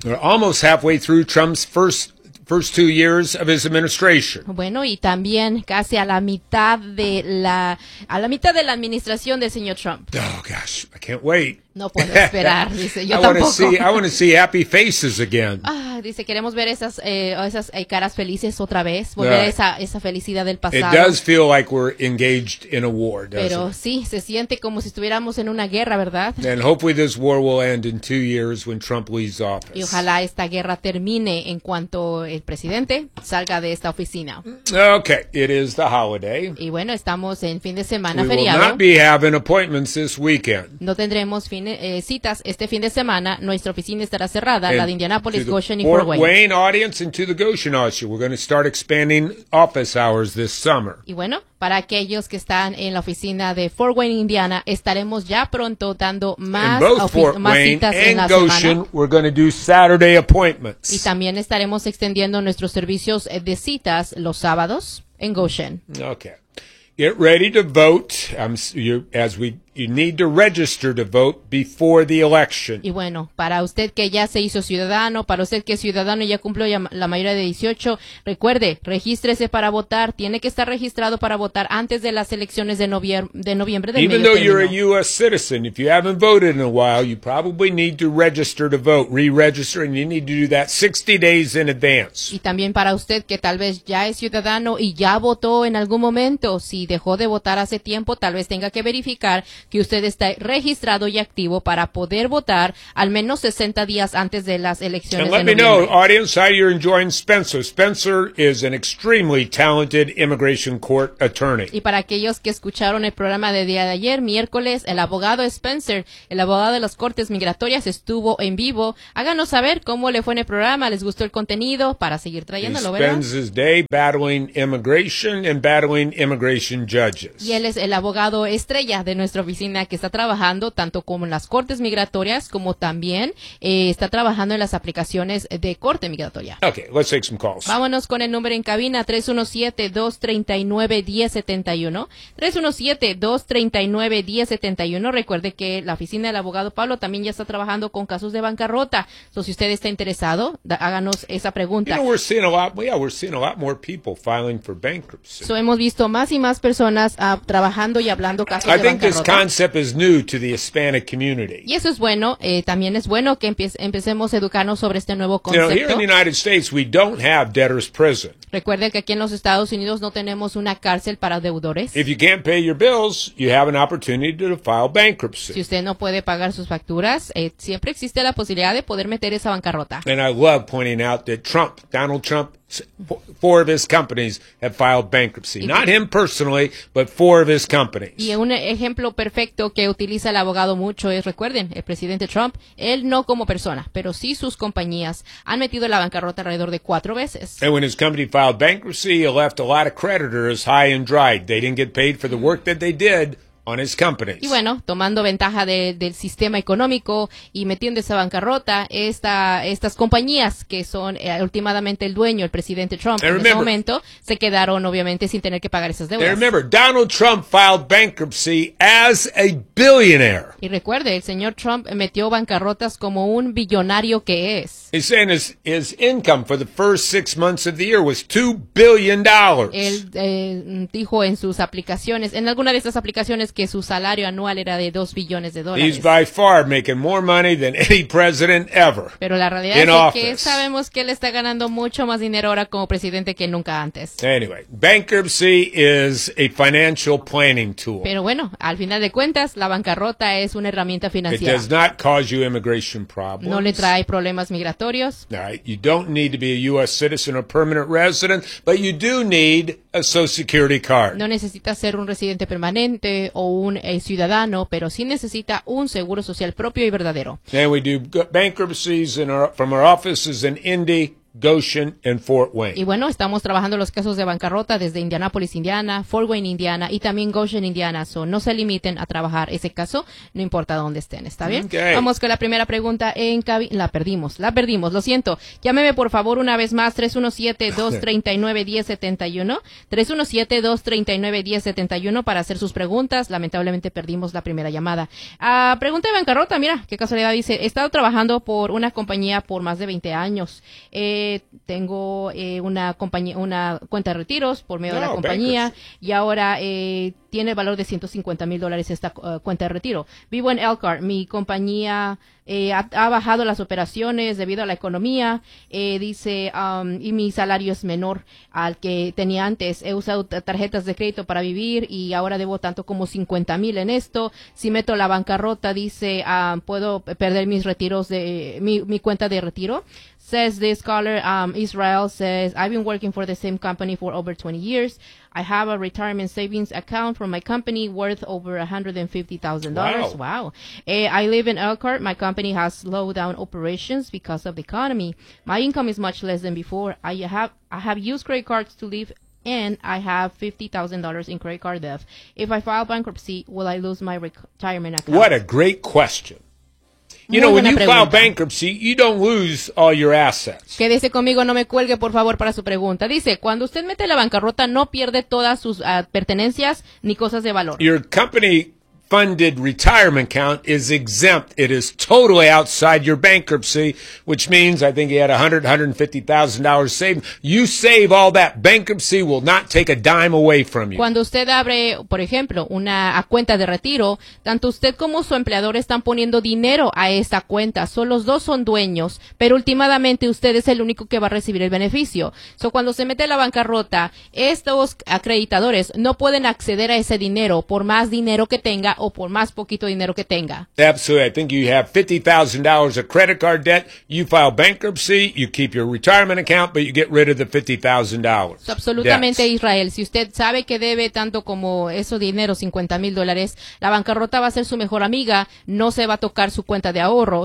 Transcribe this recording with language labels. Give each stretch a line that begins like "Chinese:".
English: We're almost halfway through Trump's first 2 years of his administration.
Spanish: Bueno, y también casi a la mitad de la administración del señor Trump.
English: Oh gosh, I can't wait.
Spanish: No puedo esperar, dice. Yo tampoco.
English: I want to see happy faces again.
Spanish: Dice, queremos ver esas caras felices otra vez, volver a esa felicidad del pasado.
English: It does feel like we're engaged in a war, doesn't
Spanish: Pero,
English: it?
Spanish: Pero sí, se siente como si estuviéramos en una guerra, ¿verdad?
English: And hopefully this war will end in 2 years when Trump leaves office.
Spanish: Y ojalá esta guerra termine en cuanto el presidente salga de esta oficina.
English: Okay, it is the holiday.
Spanish: Y bueno, estamos en fin de semana,
English: we
Spanish: feriado.
English: We will not be having appointments this weekend.
Spanish: No tendremos citas este fin de semana. Nuestra oficina estará cerrada,
English: and
Spanish: la de Indianapolis, Goshen y
English: Fort Wayne audience into the Goshen audience. We're going to start expanding office hours this summer.
Spanish: Y bueno, para aquellos que están en la oficina de Fort Wayne, Indiana, estaremos ya pronto dando más citas en la Goshen, semana.
English: We're going to do Saturday appointments.
Spanish: Y también estaremos extendiendo nuestros servicios de citas los sábados en Goshen.
English: Okay. Get ready to vote. You need to register to vote before the election.
Spanish: Y bueno, para usted que ya se hizo ciudadano, para usted que es ciudadano y ya cumplió la mayoría de 18, recuerde, regístrese para votar. Tiene que estar registrado para votar antes de las elecciones de noviembre.
English: Even though you're a U.S. citizen, if you haven't voted in a while, you probably need to register to vote, re-register, and you need to do that 60 days in advance.
Spanish: Y también para usted que tal vez ya es ciudadano y ya votó en algún momento, si dejó de votar hace tiempo, tal vez tenga que verificar que usted está registrado y activo para poder votar al menos 60 días antes de las elecciones.
English: And let me know, audience, how you're enjoying Spencer. Spencer is an extremely talented immigration court attorney.
Spanish: Y para aquellos que escucharon el programa de día de ayer, miércoles, el abogado Spencer, el abogado de las cortes migratorias, estuvo en vivo. Háganos saber cómo le fue en el programa, les gustó el contenido para seguir trayéndolo, ¿verdad?
English: He spends his day battling immigration and battling immigration judges.
Spanish: Y él es el abogado estrella de nuestra oficina, que está trabajando tanto como en las cortes migratorias como también está trabajando en las aplicaciones de corte migratoria.
English: Okay, let's take some calls.
Spanish: Vámonos con el número en cabina, 317-239-1071. 317-239-1071. Recuerde que la oficina del abogado Pablo también ya está trabajando con casos de bancarrota. So, si usted está interesado, háganos esa pregunta.
English: You know, we're seeing a lot more people filing for bankruptcy.
Spanish: So, hemos visto más y más personas trabajando y hablando casos de bancarrota.
English: This concept is new to the Hispanic community.
Spanish: Y eso es bueno. También es bueno que empecemos a educarnos sobre este nuevo concepto.
English: You know, here in the United States, we don't have debtor's prison.
Spanish: Recuerde que aquí en los Estados Unidos no tenemos una cárcel para deudores.
English: If you can't pay your bills, you have an opportunity to file bankruptcy.
Spanish: Si usted no puede pagar sus facturas, siempre existe la posibilidad de poder meter esa bancarrota.
English: And I love pointing out that Donald Trump, four of his companies have filed bankruptcy. Not him personally, but four of his companies.
Spanish: Y un ejemplo perfecto que utiliza el abogado mucho es, recuerden, el presidente Trump, él no como persona, pero sí sus compañías han metido la bancarrota alrededor de 4 veces.
English: And when his company filed bankruptcy, he left a lot of creditors high and dry. They didn't get paid for the work that they did on his companies.
Spanish: Y bueno, tomando ventaja del sistema económico y metiendo esa bancarrota, estas compañías que son últimamente el dueño, el presidente Trump,
English: remember,
Spanish: en ese momento, se quedaron obviamente sin tener que pagar esas deudas.
English: Remember, Donald Trump filed bankruptcy as a billionaire.
Spanish: Y recuerde, el señor Trump metió bancarrotas como un billonario que es.
English: He's saying his income for the first 6 months of the year was $2 billion.
Spanish: Él dijo en sus aplicaciones, en alguna de esas aplicaciones, que su salario anual era de $2 billones.
English: He's by far making more money than any president ever.
Spanish: Pero la realidad es que sabemos que él está ganando mucho más dinero ahora como presidente que nunca antes.
English: Anyway, bankruptcy is a financial planning tool.
Spanish: Pero bueno, al final de cuentas, la bancarrota es una herramienta financiera.
English: It does not cause you immigration problems.
Spanish: No le trae problemas migratorios.
English: All right. You don't need to be a U.S. citizen or permanent resident, but you do need a Social Security card.
Spanish: No necesita ser un residente permanente o un ciudadano, pero sí necesita un seguro social propio y verdadero.
English: And we do bankruptcies from our offices in Indy, Goshen and Fort Wayne.
Spanish: Y bueno, estamos trabajando los casos de bancarrota desde Indianapolis, Indiana, Fort Wayne, Indiana, y también Goshen, Indiana. So, no se limiten a trabajar ese caso, no importa dónde estén, ¿está bien?
English: Okay.
Spanish: Vamos con la primera pregunta en cabina. La perdimos, lo siento. Llámeme, por favor, una vez más, 317-239-1071, 317-239-1071, para hacer sus preguntas. Lamentablemente perdimos la primera llamada. Pregunta de bancarrota, mira, qué casualidad, dice, he estado trabajando por una compañía por más de 20 años. Tengo una compañía, una cuenta de retiros por medio de la compañía, y ahora tiene el valor de $150,000 esta cuenta de retiro. Vivo en Elkhart. Mi compañía ha bajado las operaciones debido a la economía, dice, y mi salario es menor al que tenía antes. He usado tarjetas de crédito para vivir y ahora debo tanto como $50,000 en esto. Si meto la bancarrota, dice, puedo perder mis retiros de mi cuenta de retiro.
English: Says this caller, Israel says, I've been working for the same company for over 20 years. I have a retirement savings account from my company worth over $150,000. Wow. I live in Elkhart. My company has slowed down operations because of the economy. My income is much less than before. I have used credit cards to live, and I have $50,000 in credit card debt. If I file bankruptcy, will I lose my retirement account? What a great question. You know, when you file bankruptcy, you don't lose all your assets.
Spanish: Quédese conmigo, no me cuelgue, por favor, para su pregunta. Dice, cuando usted mete la bancarrota, no pierde todas sus pertenencias ni cosas de valor.
English: Your company-funded retirement account is exempt. It is totally outside your bankruptcy, which means I think you had $100,000 to $150,000 saved. You save all that. Bankruptcy will not take a dime away from you.
Spanish: Cuando usted abre, por ejemplo, una cuenta de retiro, tanto usted como su empleador están poniendo dinero a esa cuenta. Solo los dos son dueños, pero últimamente usted es el único que va a recibir el beneficio. So, cuando se mete a la bancarrota, estos acreditadores no pueden acceder a ese dinero, por más dinero que tenga o por más poquito dinero que tenga.
English: Absolutely. I think you have $50,000 of credit card debt. You file bankruptcy, you keep your retirement account, but you get rid of the $50,000.
Spanish: Absolutamente, Israel. Si usted sabe que debe tanto como eso dinero, $50,000, la bancarrota va a ser su mejor amiga. No se va a tocar su cuenta de ahorro.